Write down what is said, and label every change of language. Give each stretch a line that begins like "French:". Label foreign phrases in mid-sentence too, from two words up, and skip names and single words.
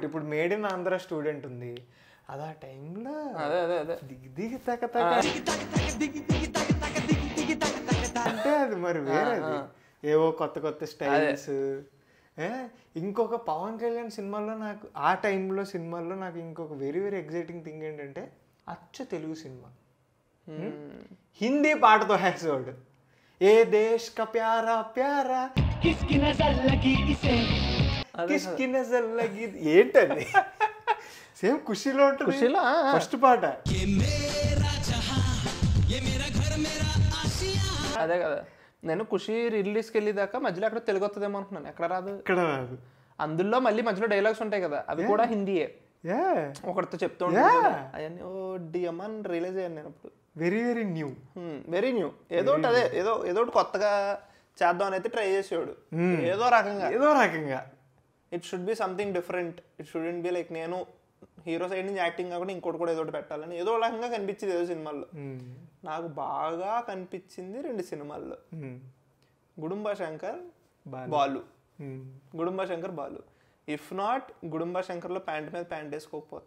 Telugu: ఇప్పుడు
English: made in Andhra student
Telugu: ఉంది, అదే టైంలో దిగి తక అంటే అది మరి వేరేది, ఏవో కొత్త స్టైల్స్. ఇంకొక పవన్ కళ్యాణ్ సినిమాల్లో నాకు ఆ టైంలో సినిమాల్లో నాకు ఇంకొక
English: very very exciting thing
Telugu: ఏంటంటే అచ్చ తెలుగు సినిమా హిందీ పాటతో వేసేవాడు.
Hindi: ये देश का प्यारा प्यारा किसकी नज़र लगी
Telugu: ఏంటది, సేమ్ ఖుషీలో ఉంటుంది ఫస్ట్ పాట. అదే కదా, నేను ఖుషి రిలీజ్కి వెళ్ళేదాకా మధ్యలో ఎక్కడ తెలుగు వస్తుందేమో అనుకున్నాను, ఎక్కడ రాదు. అందులో మళ్ళీ మధ్యలో డైలాగ్స్ ఉంటాయి కదా, అవి కూడా హిందీయే. ఒకరితో చెప్తూ ఉంటాను అవన్నీ ఓ డిఎం రిలీజ్ అయ్యాను నేను అప్పుడు.
English: very new
Telugu: ఏదో అదే ఏదో ఒకటి కొత్తగా చేద్దాం అని అయితే ట్రై చేసేవాడు, ఏదో రకంగా.
English: it should be something different, it shouldn't be like
Telugu: నేను హీరో సైడ్ నుంచి యాక్టింగ్ కాకుండా ఇంకోటి కూడా ఏదో పెట్టాలని ఏదో రకంగా కనిపించింది ఏదో సినిమాల్లో. నాకు బాగా కనిపించింది 2 సినిమాల్లో, గుడుంబా శంకర్ బాలు.
English: if not
Telugu: గుడుంబా శంకర్ లో ప్యాంట్ మీద ప్యాంట్ వేసుకోకపోతే